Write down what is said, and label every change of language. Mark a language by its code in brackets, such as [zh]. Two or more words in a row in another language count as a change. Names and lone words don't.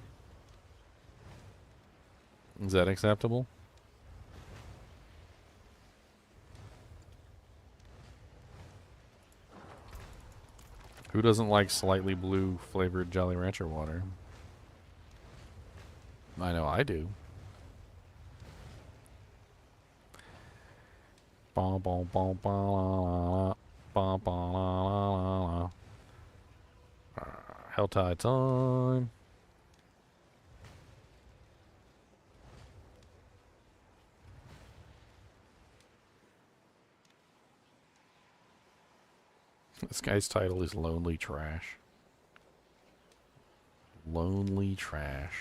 [en] Is that acceptable? Who doesn't like slightly blue flavored Jolly Rancher water? I know I do. Ba ba ba ba la ba ba la la. HellTide time. This guy's title is Lonely Trash. Lonely Trash.